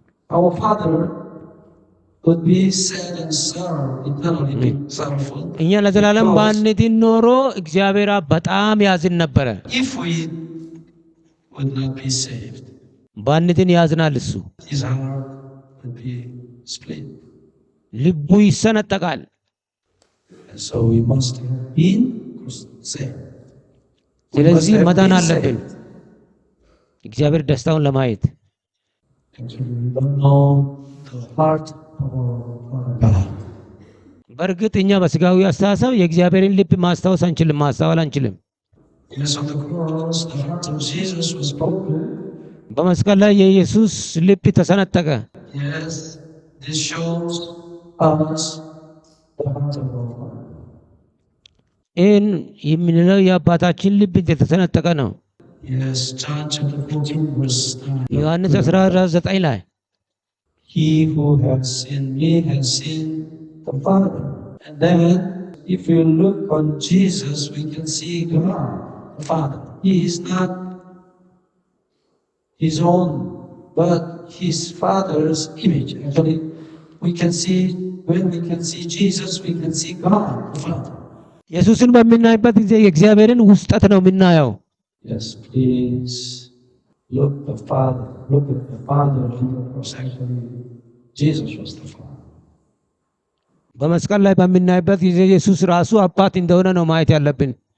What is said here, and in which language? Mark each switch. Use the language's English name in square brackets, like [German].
[English] Our father would be sad and eternally be sorrowful. [Amharic] እኛ ለዘላለም ባንድን ኖሮ እግዚአብሔር በጣም ያዝን ነበረ። [English] If we would not be saved, [Amharic] ባንድን ያዝናል እሱ። [English] His heart would be split. [Amharic] ልቡ ይሰነጠቃል። [English] And so we must have been saved. [Amharic] ስለዚህ መዳን አለብን እግዚአብሔር ደስታውን ለማየት። [English] Actually, we don't know the heart of our God. [Amharic] በእርግጥ እኛ በስጋዊ አስተሳሰብ የእግዚአብሔርን ልብ ማስተዋል አንችልም። [English] Yes, on the cross, the heart of Jesus was broken. [Amharic] በመስቀል ላይ የኢየሱስ ልብ ተሰነጠቀ። [English] Yes, this shows us the heart of our God. [Amharic] ይህን የምንለው የአባታችን ልብ የተሰነጠቀ ነው። [English] Yes, John chapter 14 verse 9. [Amharic] ዮሐንስ 14:9 ላይ [English] He who has seen me has seen the Father. And then, if we look on Jesus, we can see God, the Father. He is not His own, but His Father's image. Actually, when we can see Jesus, we can see God, the Father. [Amharic] ኢየሱስን በምናይበት ጊዜ የእግዚአብሔርን ውስጠት ነው የምናየው። [English] Yes, please look at the Father on the cross. Actually, Jesus was the Father. [Amharic] በመስቀል ላይ በምናይበት ጊዜ ኢየሱስ ራሱ አባት እንደሆነ ነው ማየት ያለብን።